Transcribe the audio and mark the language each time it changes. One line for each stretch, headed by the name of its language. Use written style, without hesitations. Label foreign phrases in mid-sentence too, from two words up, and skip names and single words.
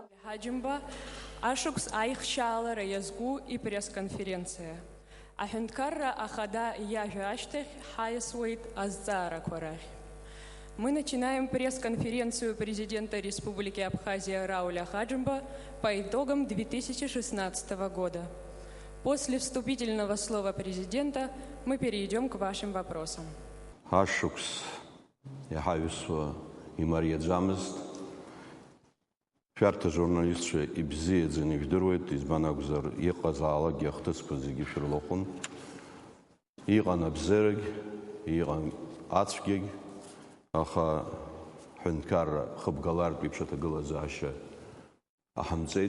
Abkhazian: Ҳаџьымба, ашықәс аихшьаалара иазку ипресс-конференциа. Аҳәынҭқарра ахада иажәа ашьҭахь ҳаиасуеит азҵаарақәа рахь.
Russian: Мы начинаем пресс-конференцию президента Республики Абхазия Рауля Ҳаџьымба по итогам 2016 года. После вступительного слова президента мы перейдем к вашим вопросам.
Abkhazian: Ашықәс иҳаҩсуа имариаӡамызт. Шәарҭ ажурналистцәа ибзиаӡаны ижәдыруеит, избан акәзар иҟазаалакгьы ахҭысқәа зегьы шәырлыхәын. Иҟан абзерагь, иҟан ацәгьагь, аха ҳәынҭқарра хыбгалартә еиԥш аҭагылазаашьа аҳамҵеит.